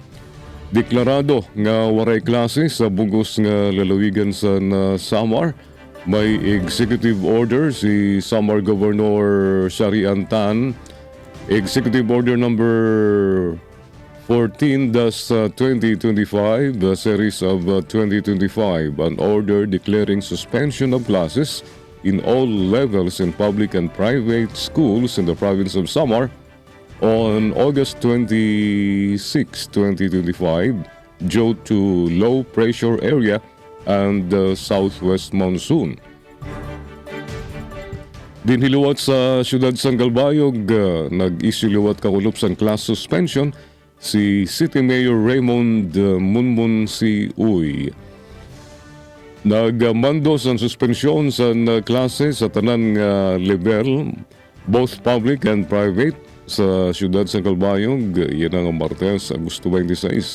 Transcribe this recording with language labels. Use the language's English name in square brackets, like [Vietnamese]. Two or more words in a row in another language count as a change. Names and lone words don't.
[Waray] Deklarado nga waray klase sa bugos nga lalawigan sa Samar. May [English] executive order [Waray] si Samar Governor Sharian Tan, [English] Executive Order number 14-2025, the series of 2025, an order declaring suspension of classes in all levels in public and private schools in the province of Samar on August 26, 2025, due to low pressure area and southwest monsoon. [Waray] Dinhiluwat sa siyudad San Calbayog, nag-isiliwat kakulop sa [English] class suspension [Waray] si City Mayor Raymond Munmun si Uy. Nagmando sa suspensyon sa klase sa tanan level, [English] both public and private, [Waray] sa siyudad San Calbayog, yan ang Martes, Agosto 26.